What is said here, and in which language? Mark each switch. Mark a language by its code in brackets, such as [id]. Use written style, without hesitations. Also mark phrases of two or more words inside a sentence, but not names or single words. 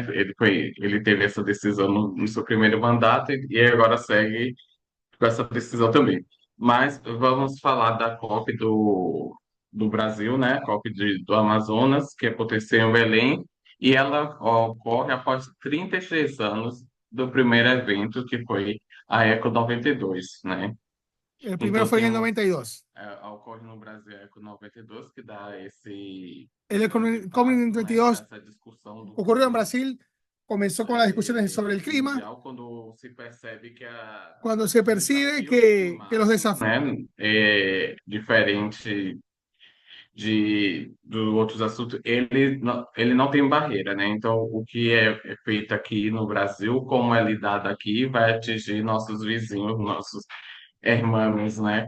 [pt] Ele teve essa decisão no seu primeiro mandato e agora segue com essa decisão também. Mas vamos falar da COP do Brasil, né? A COP do Amazonas, que aconteceu em Belém, e ela ocorre após 33 anos do primeiro evento, que foi a Eco 92, né? [es] El primero [pt] Então [es] fue [pt] tem [es] en el um, 92. [pt] ocorre no Brasil a Eco 92, que dá [es] El [pt] esse Comin espaço, né, para [es] 92 [pt] essa discussão do [es] ocurrió en [pt] clima [es] Brasil, comenzó con las discusiones sobre el clima, [pt] mundial, quando se percebe que [es] cuando se [pt] os [es] percibe [pt] desafios [es] que los [pt] climáticos, [es] desafíos, [pt] né, é diferente do outros assuntos, ele não tem barreira, né? Então, o que é feito aqui no Brasil, como é lidado aqui, vai atingir nossos vizinhos, nossos irmãos, né?